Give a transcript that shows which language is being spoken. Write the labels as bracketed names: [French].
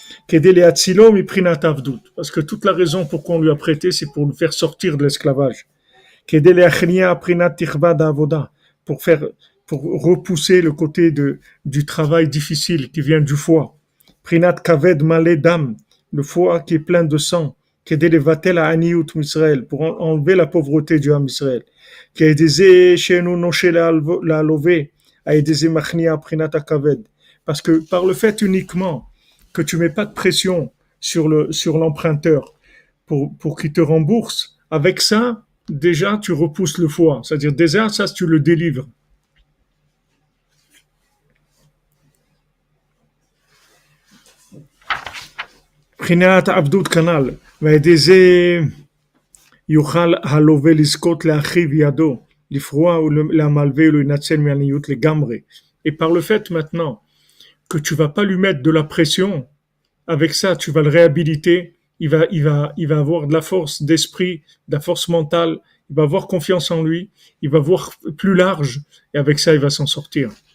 [Hebrew] Kedele atzilo mi prinat avdut, [French] parce que toute la raison pour qu'on lui a prêté, c'est pour le faire sortir de l'esclavage. [Hebrew] Kedele achnia prinat tichva d'avoda, [French] pour repousser le côté du travail difficile qui vient du foie. [Hebrew] Prinat kaved malé dam, [French] le foie qui est plein de sang. [Hebrew] כדי לבטל העניות מישראל, [French] pour enlever la pauvreté du עם ישראל. [Hebrew] כי על ידי זה שאינו נושה להלווה, על ידי זה מכניע בחינת הכבד. [French] Parce que par le fait uniquement que tu mets pas de pression sur l'emprunteur pour qu'il te rembourse, avec ça, déjà tu repousses le foie. C'est-à-dire déjà ça tu le délivres. [Hebrew] בחינת עבדות כנ"ל, ועל ידי זה יוכל הלווה לזכות לאחיו ידו, לפרוע ולמלווה ולהינצל מעניות לגמרי. [French] Et par le fait maintenant que tu vas pas lui mettre de la pression, avec ça tu vas le réhabiliter, il va avoir de la force d'esprit, de la force mentale, il va avoir confiance en lui, il va voir plus large, et avec ça il va s'en sortir.